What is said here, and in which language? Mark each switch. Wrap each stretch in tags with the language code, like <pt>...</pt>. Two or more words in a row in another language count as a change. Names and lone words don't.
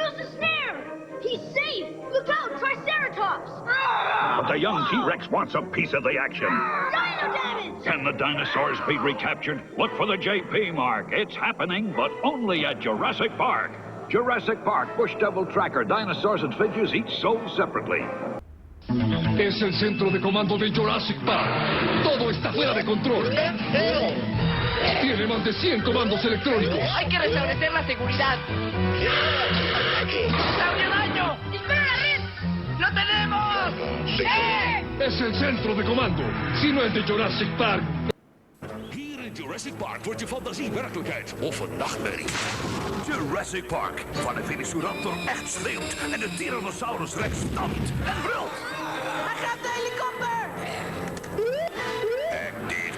<en>Use the snare! He's safe! Look out, Triceratops! But the young T-Rex wants a piece of the action. Dino damage! Can the dinosaurs be recaptured? Look for the JP mark. It's happening, but only at Jurassic Park. Jurassic Park, bush devil tracker, dinosaurs and figures each sold separately.</en> <es>Es el centro de comando de Jurassic Park. Todo está fuera de control. Tiene más de 100 comandos electrónicos. Hay que restablecer la seguridad. ¡Daño, daño! ¡Dispara la red! ¡Lo tenemos! Es el centro de comando. Si no es de Jurassic Park.</es> <nl>Hier in Jurassic Park wordt je fantasie werkelijkheid of een nachtmerrie. Jurassic Park, waar de Velociraptor echt schreeuwt en de Tyrannosaurus Rex stampt en brult. Hij gaat de helikopter! Hek dicht.</nl>